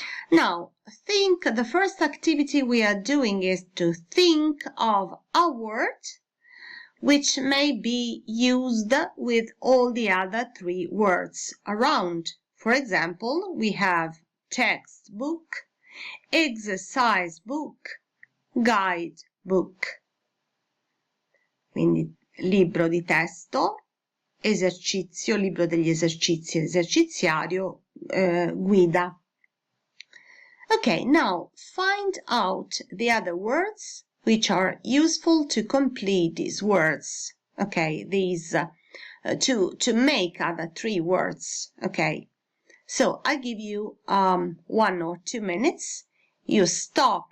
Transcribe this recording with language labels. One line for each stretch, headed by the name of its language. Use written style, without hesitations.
English: Now think, the first activity we are doing is to think of a word which may be used with all the other three words around. For example, we have textbook, exercise book, guide book.
Italian: Quindi libro di testo, esercizio, libro degli esercizi, eserciziario, guida.
English: Okay, now find out the other words which are useful to complete these words. Okay, these to make other three words. Okay, so I give you 1 or 2 minutes. You stop.